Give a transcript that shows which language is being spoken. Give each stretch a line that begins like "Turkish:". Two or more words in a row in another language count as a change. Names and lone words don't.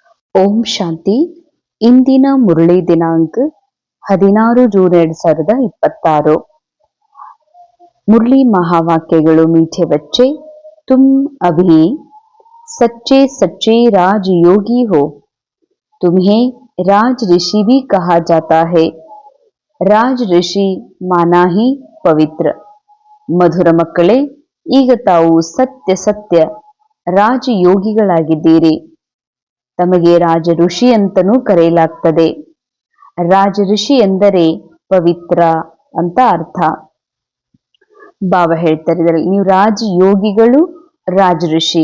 Kannada: ಓಂ ಶಾಂತಿ. ಇಂದಿನ ಮುರಳಿ ದಿನಾಂಕ 16 ಜೂನ್ 2026. ಮುರಳಿ ಮಹಾವಾಕ್ಯಗಳು.
Hindi: मीठे बच्चे, तुम अभी सच्चे सच्चे राजयोगी हो। तुम्हें राज ऋषि भी कहा जाता है। राज ऋषि माना ही पवित्र।
Kannada: ಮಧುರ ಮಕ್ಕಳೇ, ಈಗ ತಾವು ಸತ್ಯ ಸತ್ಯ ರಾಜಯೋಗಿಗಳಾಗಿದ್ದೀರಿ. ತಮಗೆ ರಾಜ ಋಷಿ ಅಂತನೂ ಕರೆಯಲಾಗ್ತದೆ. ರಾಜ ಋಷಿ ಎಂದರೆ ಪವಿತ್ರ ಅಂತ ಅರ್ಥ. ಬಾಬಾ ಹೇಳ್ತಾರೆ ಇದರಲ್ಲಿ, ನೀವು ರಾಜಯೋಗಿಗಳು, ರಾಜ ಋಷಿ.